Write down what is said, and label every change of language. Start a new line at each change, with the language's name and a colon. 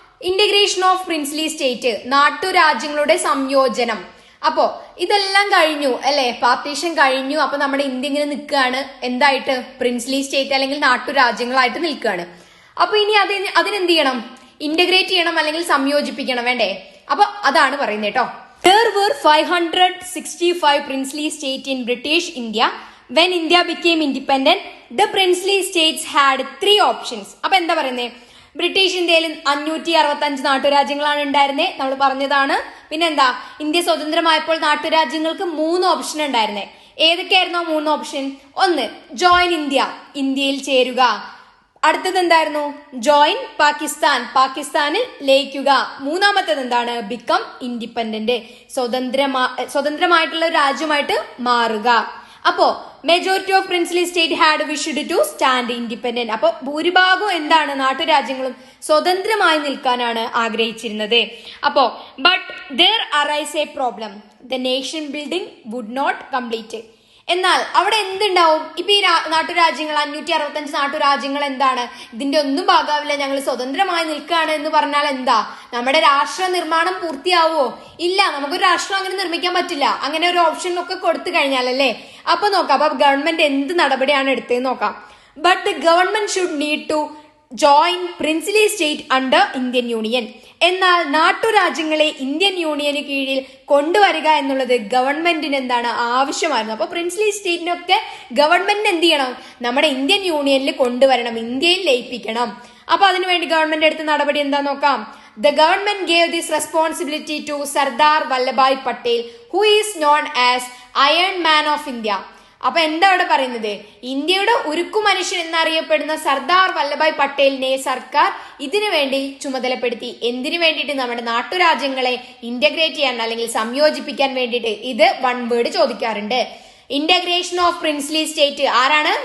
English: integration of princely state,
Malayalam: നാട്ടുരാജ്യങ്ങളുടെ സംയോജനം. അപ്പോ ഇതെല്ലാം കഴിഞ്ഞു അല്ലെ, പാർട്ടീഷൻ കഴിഞ്ഞു. അപ്പൊ നമ്മുടെ ഇന്ത്യ ഇങ്ങനെ നിൽക്കുകയാണ് എന്തായിട്ട്? പ്രിൻസ്ലി സ്റ്റേറ്റ് അല്ലെങ്കിൽ നാട്ടുരാജ്യങ്ങളായിട്ട് നിൽക്കുകയാണ്. അപ്പൊ ഇനി അതിനെന്ത് ചെയ്യണം? ഇന്റഗ്രേറ്റ് ചെയ്യണം അല്ലെങ്കിൽ സംയോജിപ്പിക്കണം, വേണ്ടേ? അപ്പൊ അതാണ് പറയുന്നത് കേട്ടോ.
English: There were 565 princely states in British India. When India became independent, the princely states had 3 options.
Malayalam: അപ്പൊ എന്താ പറയുന്നത്? ബ്രിട്ടീഷ് ഇന്ത്യയിൽ 565 നാട്ടുരാജ്യങ്ങളാണ് ഉണ്ടായിരുന്നത്, നമ്മൾ പറഞ്ഞതാണ്. പിന്നെന്താ? ഇന്ത്യ സ്വതന്ത്രമായപ്പോൾ നാട്ടുരാജ്യങ്ങൾക്ക് 3 ഓപ്ഷൻ ഉണ്ടായിരുന്നേ. ഏതൊക്കെയായിരുന്നു 3 ഓപ്ഷൻ? ഒന്ന്,
English: join India,
Malayalam: ഇന്ത്യയിൽ ചേരുക. അടുത്തത് എന്തായിരുന്നു?
English: join Pakistan,
Malayalam: പാകിസ്ഥാനിൽ ലയിക്കുക. മൂന്നാമത്തേത് എന്താണ്?
English: become independent,
Malayalam: സ്വതന്ത്രമായിട്ടുള്ള ഒരു രാജ്യമായിട്ട് മാറുക.
English: അപ്പോ majority of princely state had wished to stand independent.
Malayalam: അപ്പൊ ഭൂരിഭാഗവും എന്താണ്? നാട്ടുരാജ്യങ്ങളും സ്വതന്ത്രമായി നിൽക്കാനാണ് ആഗ്രഹിച്ചിരുന്നത്.
English: അപ്പോ but there arise a problem, the nation building would not complete.
Malayalam: എന്നാൽ അവിടെ എന്തുണ്ടാവും? ഇപ്പൊ ഈ നാട്ടുരാജ്യങ്ങൾ 565 നാട്ടുരാജ്യങ്ങൾ എന്താണ്? ഇതിന്റെ ഒന്നും ഭാഗമാവില്ല, ഞങ്ങൾ സ്വതന്ത്രമായി നിൽക്കുകയാണ് എന്ന് പറഞ്ഞാൽ എന്താ? നമ്മുടെ രാഷ്ട്ര നിർമ്മാണം പൂർത്തിയാവോ? ഇല്ല, നമുക്കൊരു രാഷ്ട്രം അങ്ങനെ നിർമ്മിക്കാൻ പറ്റില്ല. അങ്ങനെ ഒരു ഓപ്ഷനൊക്കെ കൊടുത്തു കഴിഞ്ഞാൽ അല്ലേ. അപ്പൊ നോക്കാം, അപ്പൊ ഗവൺമെന്റ് എന്ത് നടപടിയാണ് എടുത്തതെന്ന് നോക്കാം.
English: But the government should need to join princely state under Indian union.
Malayalam: എന്നാൽ നാട്ടുരാജ്യങ്ങളെ ഇന്ത്യൻ യൂണിയന് കീഴിൽ കൊണ്ടുവരിക എന്നുള്ളത് ഗവൺമെന്റിന് എന്താണ്? ആവശ്യമായിരുന്നു. അപ്പൊ പ്രിൻസ്ലി സ്റ്റേറ്റിനൊക്കെ ഗവൺമെന്റിന് എന്ത് ചെയ്യണം? നമ്മുടെ ഇന്ത്യൻ യൂണിയനിൽ കൊണ്ടുവരണം, ഇന്ത്യയിൽ ലയിപ്പിക്കണം. അപ്പൊ അതിനുവേണ്ടി ഗവൺമെന്റ് എടുത്ത നടപടി എന്താ നോക്കാം.
English: The government gave this responsibility to Sardar Vallabhbhai Patel, who is known as Iron Man of India.
Malayalam: അപ്പൊ എന്താ ഇവിടെ പറയുന്നത്? ഇന്ത്യയുടെ ഉരുക്കു മനുഷ്യൻ എന്നറിയപ്പെടുന്ന സർദാർ വല്ലഭായ് പട്ടേലിനെ സർക്കാർ ഇതിനു വേണ്ടി ചുമതലപ്പെടുത്തി. എന്തിനു വേണ്ടിയിട്ട്? നമ്മുടെ നാട്ടുരാജ്യങ്ങളെ ഇന്റഗ്രേറ്റ് ചെയ്യാൻ അല്ലെങ്കിൽ സംയോജിപ്പിക്കാൻ വേണ്ടിയിട്ട്. ഇത് 1 വേർഡ് ചോദിക്കാറുണ്ട്.
English: integration of princely state
Malayalam: ആരാണ്?